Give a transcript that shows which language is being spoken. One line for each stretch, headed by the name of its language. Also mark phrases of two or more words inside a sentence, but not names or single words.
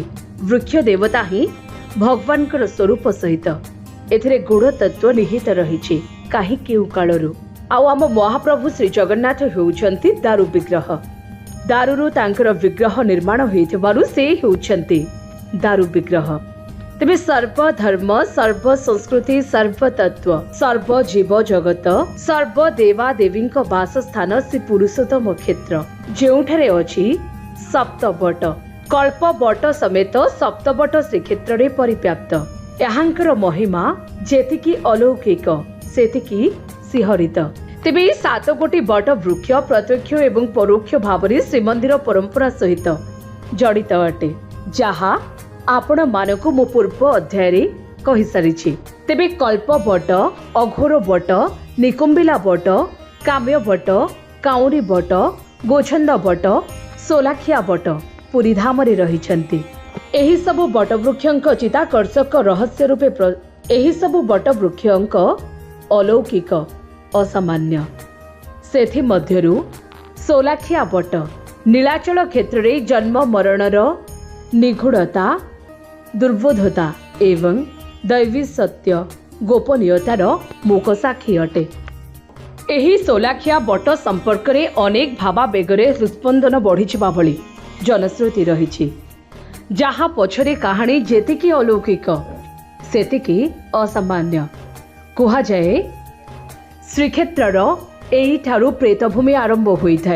Odia: ବୃକ୍ଷ ଦେବତା ହି ଭଗବାନ ସ୍ୱରୂପ ସହିତ ଏଥିରେ ଗୁଣ ତତ୍ୱ ନିହିତ ରହି। କାହେ କେଉ କାଳରୁ ଆମ ମହାପ୍ରଭୁ ଶ୍ରୀ ଜଗନ୍ନାଥ ହେଉଛନ୍ତି ଦାରୁ ବିଗ୍ରହ। ଦାରୁରୁ ତାଙ୍କର ବିଗ୍ରହ ନିର୍ମାଣ ହୋଇଥିବାରୁ ସେ ହେଉଛନ୍ତି ଦାରୁ ବିଗ୍ରହ। ତେବେ ସର୍ବ ଧର୍ମ ସର୍ବ ସଂସ୍କୃତି ସର୍ବ ତତ୍ୱ ସର୍ବ ଜୀବ ଜଗତ ସର୍ବ ଦେବା ଦେବୀଙ୍କ ବାସସ୍ଥାନ ଶ୍ରୀ ପୁରୁଷୋତ୍ତମ କ୍ଷେତ୍ର ଯେଉଁଠାରେ ଅଛି ସପ୍ତବଟ। କଳ୍ପ ବଟ ସମେତ ସପ୍ତବଟ ଶ୍ରୀକ୍ଷେତ୍ର ରେ ପରିବ୍ୟାପ୍ତ। ଯାହାଙ୍କର ମହିମା ଯେତିକି ଅଲୌକିକ ସେତିକି ସିହରିତ। ତେବେ 7 ଗୋଟି ବଟ ବୃକ୍ଷ ପ୍ରତ୍ୟକ୍ଷ ଏବଂ ପରୋକ୍ଷ ଭାବରେ ଶ୍ରୀମନ୍ଦିର ପରମ୍ପରା ସହିତ ଜଡ଼ିତ ଅଟେ, ଯାହା ଆପଣ ମାନଙ୍କୁ ମୋ ପୂର୍ବ ଅଧ୍ୟାୟ ରେ କହି ସାରିଛି। ତେବେ କଳ୍ପ ବଟ, ଅଘୋର ବଟ, ନିକୁମ୍ବିଳା ବଟ, କାମ୍ୟ ବଟ, କାଉରୀ ବଟ, ଗୋଛନ୍ଦ ବଟ, ସୋଳଖିଆ ବଟ ପୁରୀ ଧାମ ରେ ରହିଛନ୍ତି। ଏହି ସବୁ ବଟ ବୃକ୍ଷଙ୍କ ଚିତ୍ତାକର୍ଷକ ରହସ୍ୟ ରୂପେ ଏହି ସବୁ ବଟ ବୃକ୍ଷଙ୍କ ଅଲୌକିକ ଅସାମାନ୍ୟ। ସେଥି ମଧ୍ୟରୁ ସୋଳଖିଆ ବଟ ନୀଳାଚଳ କ୍ଷେତ୍ର ରେ ଜନ୍ମ ମରଣର ନିଗୂଢ଼ତା ଦୁର୍ବୋଧତା ଏବଂ ଦୈବୀ ସତ୍ୟ ଗୋପନୀୟତାର ମୂକ ସାକ୍ଷୀ ଅଟେ। ଏହି ସୋଳଖିଆ ବଟ ସମ୍ପର୍କ ରେ ଅନେକ ଭାବାବେଗରେ ହୃତ୍ସ୍ପନ୍ଦନ ବଢ଼ିଛିବା ଭଳି ଜନଶ୍ରୁତି ରହି, ଯାହା ପଛରେ କାହାଣୀ ଯେତିକି ଅଲୌକିକ ସେତିକି ଅସାମାନ୍ୟ। କୁହାଯାଏ ଶ୍ରୀକ୍ଷେତ୍ରର ଏହି ଠାରୁ ପ୍ରେତଭୂମି ଆରମ୍ଭ ହୋଇଥାଏ।